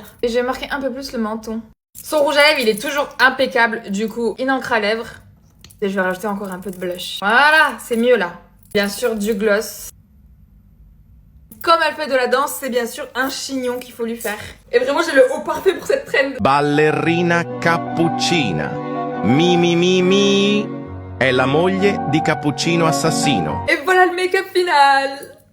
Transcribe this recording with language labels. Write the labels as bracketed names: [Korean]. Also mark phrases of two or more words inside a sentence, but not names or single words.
[French] Et je vais marquer un peu plus le menton. Son rouge à lèvres, il est toujours impeccable. Du coup, une encre à lèvres. Et je vais rajouter encore un peu de blush. Voilà, c'est mieux là. Bien sûr, du gloss. Comme elle fait de la danse, c'est bien sûr un chignon qu'il faut lui faire. Et vraiment, j'ai le haut parfait pour cette trend. [Italian] Ballerina cappuccina. Mi. È la moglie di Cappuccino Assassino. [French] Et voilà le make-up final.